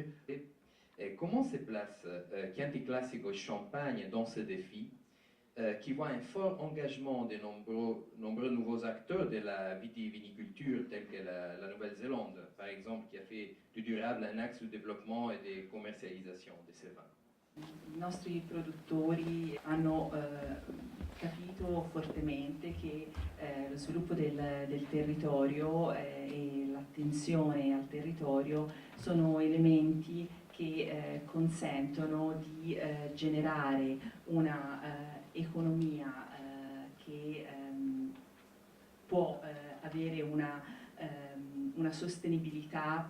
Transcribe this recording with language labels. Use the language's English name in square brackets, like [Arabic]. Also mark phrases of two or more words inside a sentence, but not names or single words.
[French] Et comment se place Chianti Classico Champagne dans ce défi qui voit un fort engagement de nombreux nouveaux acteurs de la vitiviniculture, tels que la Nouvelle-Zélande, par exemple, qui a fait du durable un axe de développement et de commercialisation de ces vins. [Italian] I nostri produttori hanno capito fortemente che lo sviluppo del territorio e l'attenzione al territorio sono elementi che consentono di generare una economia che può avere una sostenibilità.